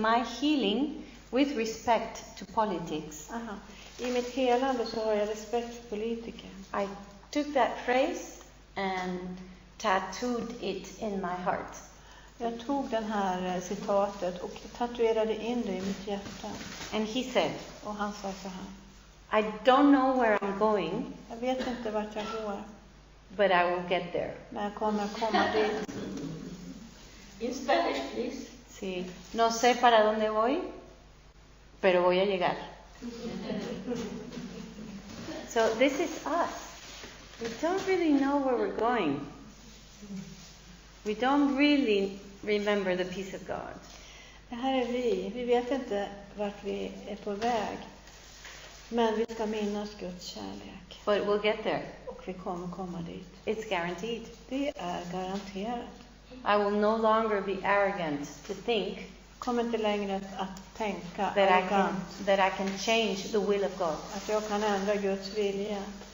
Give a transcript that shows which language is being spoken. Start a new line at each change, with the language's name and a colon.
English: my healing with respect to politics,
Swedish: i mitt helande så har jag respekt för politiker.
English: I took that phrase and tattooed it in my heart.
Swedish: Jag tog den här citatet och tatuerade in det i mitt hjärta.
English: And he said,
Swedish: Och han sa så här.
English: I don't know where I'm going,
Swedish: Jag vet inte vart jag går,
English: but I will get there.
Swedish: men jag kommer komma dit.
English: In Spanish, please.
Spanish: Sí, no sé para dónde voy, pero voy a llegar.
English: So this is us. We don't really know where we're going. We don't really remember the peace of God.
Swedish: Det här är vi. Vi vet inte vart vi är på väg. Men vi ska minnas Guds kärlek.
English: But we'll get there.
Swedish: Och vi kommer komma dit.
English: It's guaranteed.
Swedish: Det är garanterat.
English: I will no longer be arrogant to think
Swedish: Kommer inte längre att tänka
English: that I can change the will of God.
Swedish: att jag kan ändra Guds vilja.